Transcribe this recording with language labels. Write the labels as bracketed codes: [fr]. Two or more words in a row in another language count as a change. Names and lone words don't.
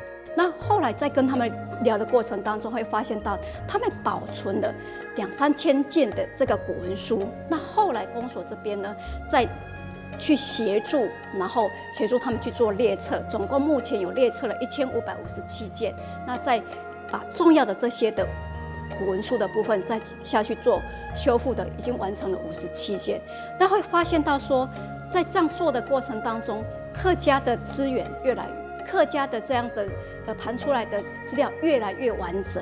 [zh] 那後來在跟他們聊的過程當中，會發現到他們保存了2-3千件的這個古文書。那後來公所這邊呢，再去協助，然後協助他們去做列冊，總共目前有列冊了1557件。那再把重要的這些的古文书的部分再下去做修复的，已经完成了57件。但会发现到说，在这样做的过程当中，客家的资源客家的这样的盘出来的资料越来越完整。